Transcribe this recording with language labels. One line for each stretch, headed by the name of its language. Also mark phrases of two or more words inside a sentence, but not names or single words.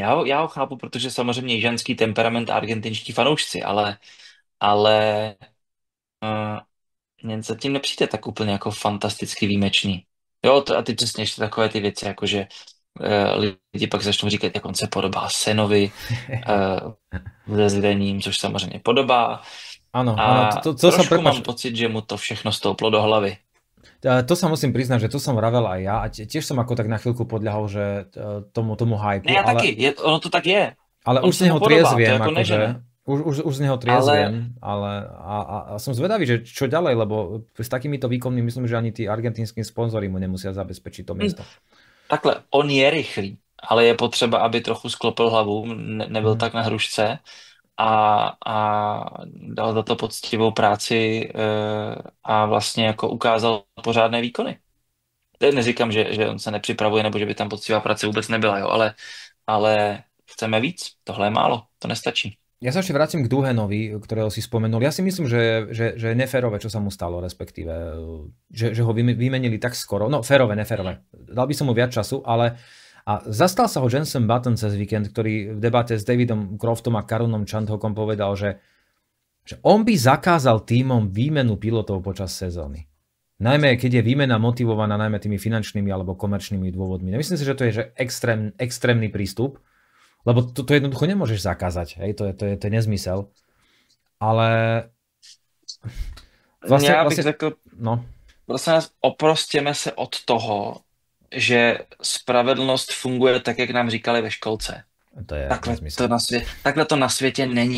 Czech: Já ho chápu, protože samozřejmě je ženský temperament a argentinští fanoušci, ale mně zatím nepřijde tak úplně jako fantasticky výjimečný. Jo, a ty přesně ještě takové ty věci, jakože lidi pak začnou říkat, jak on se podobá Senovi se zdením, což samozřejmě podobá.
Slovak: Áno,
Czech: trošku mám pocit, že mu to všechno stouplo do hlavy.
Slovak: To sa musím priznať, že to som vravel aj ja a tiež som ako tak na chvíľku podľahol, že tomu hype.
Czech: Ne, ja taky, ono to tak je.
Slovak: Ale už z neho triezviem, Už z neho Ale triezviem, ale a som zvedavý, že čo ďalej, lebo s takýmito výkonmi myslím, že ani tí argentínsky sponzori mu nemusia zabezpečiť to hm, miesto.
Czech: takhle, on je rychlý, ale je potřeba, aby trochu sklopil hlavu, nebyl Mhm. tak na hrušce a dal za to poctivou práci a vlastně jako ukázal pořádné výkony. Teď neříkám, že on se nepřipravuje, nebo že by tam poctivá práce vůbec nebyla, jo, ale chceme víc, tohle je málo, to nestačí.
Slovak: Ja sa ešte vrátim k Duhenovi, ktorého si spomenul. Ja si myslím, že je neférové, čo sa mu stalo, respektíve, že ho vymenili tak skoro. No, férové, neférové. Dal by som mu viac času, ale a zastal sa ho Jenson Button cez víkend, ktorý v debate s Davidom Croftom a Karunom Chandhokom povedal, že on by zakázal týmom výmenu pilotov počas sezóny. Najmä keď je výmena motivovaná najmä tými finančnými alebo komerčnými dôvodmi. Myslím si, že to je extrémny prístup, lebo to jednoducho nemôžeš zakázať. Hej? To je nezmysel. Ale
Czech: Já bych
Slovak: vlastne
Czech: řekl, no, prosím nás, oprostěme se od toho, že spravedlnost funguje tak, jak nám říkali ve školce.
Slovak: to je nezmysel.
Czech: Takhle to na světě není.